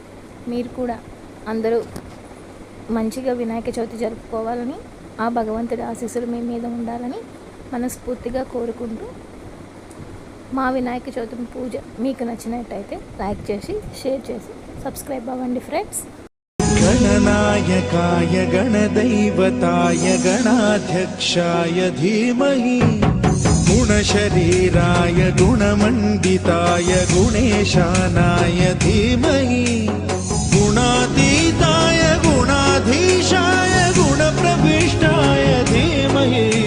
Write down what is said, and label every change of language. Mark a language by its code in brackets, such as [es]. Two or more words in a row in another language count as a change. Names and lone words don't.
[te] మీరు కూడా అందరూ మంచిగా వినాయక చవితి జరుపుకోవాలని, ఆ భగవంతుడి ఆశీస్సులు మీ మీద ఉండాలని మనస్ఫూర్తిగా కోరుకుంటూ, మా వినాయక చవితి పూజ మీకు నచ్చినట్టయితే లైక్ చేసి, షేర్ చేసి, సబ్స్క్రైబ్ అవ్వండి ఫ్రెండ్స్. [sa] गणनायकाय गणदैवताय गणाध्यक्षाय धीमहि गुणशरीराय गुणमण्डिताय गुणेशानाय धीमहि गुणातीताय गुणाधीशाय गुणप्रविष्टाय धीमहि